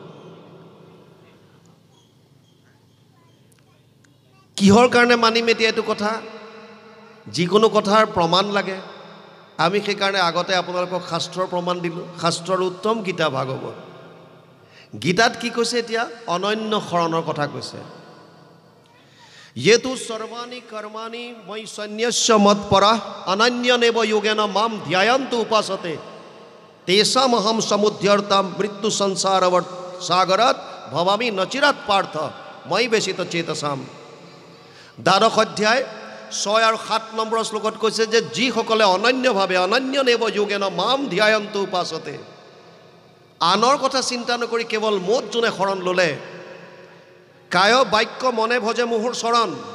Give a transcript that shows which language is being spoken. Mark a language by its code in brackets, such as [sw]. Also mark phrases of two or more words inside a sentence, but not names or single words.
[as] কিহৰ কাৰণে মানিম এতিয়া এইটো কথা? যিকোনো কথাৰ প্ৰমাণ লাগে। আমি সেইকাৰণে আগতে আপোনালোকক শাস্ত্ৰৰ প্ৰমাণ দিলোঁ। শাস্ত্ৰৰ উত্তম গীতা ভাগৱত। গীতাত কি কৈছে এতিয়া? অনন্য শৰণৰ কথা কৈছে। [sa] येतु सर्वाणि कर्माणि मयि सन्न्यस्य मत्परः अनन्यनेव योगेन मां ध्यायन्तु उपासते तेषामहं समुद्धर्तां मृत्यु संसारवर्त सागरात् भवामि नचिरात् पार्थ मयि बेसित चेतसाम। [as] দ্বাদশ অধ্যায় 6 আৰু 7 নম্বৰ শ্লোকত কৈছে যে যিসকলে অনন্যভাৱে [sa] অনন্যনেব যোগেন মাম ধ্যায়ন্তু উপাসতে, [as] আনৰ কথা চিন্তা নকৰি কেৱল মোত যোনে শৰণ ল'লে, কায় বাক্য মনে ভজে মোহৰ চৰণ।